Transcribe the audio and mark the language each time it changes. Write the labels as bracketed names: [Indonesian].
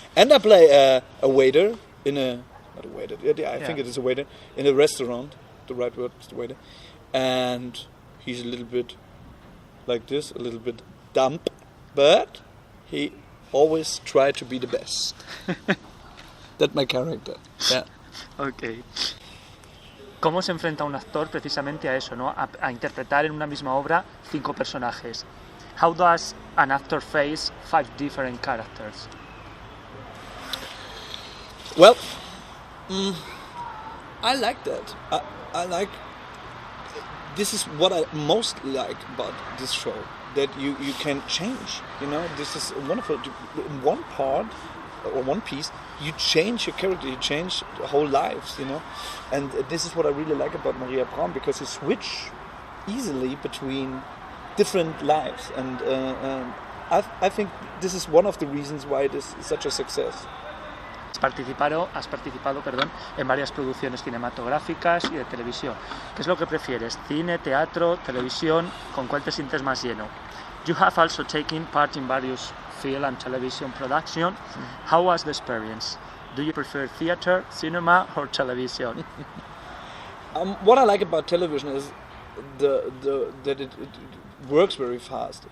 [English] And I play a waiter not a waiter, I think it is a waiter, in a restaurant, the right word is the waiter, and he's a little bit like this, a little bit dumb, but he always try to be the best. That's my character. Yeah. Okay. [Spanish] ¿Cómo se enfrenta un actor precisamente a eso, ¿no? A interpretar en una misma obra 5 personajes? [English] How does an actor face 5 different characters? Well, I like that. I like. This is what I most like about this show. That you can change, this is wonderful. In one part or one piece, you change your character, you change the whole lives, and this is what I really like about Maria Braun, because you switch easily between different lives, and I think this is one of the reasons why it is such a success. [Spanish] Has participado, en varias producciones cinematográficas y de televisión. ¿Qué es lo que prefieres? ¿Cine, teatro, televisión? ¿Con cuál te sientes más lleno? [English] You have also taken part in various film and television productions. How was the experience? Do you prefer theater, cinema, or television? What I like about television is that it works very fast.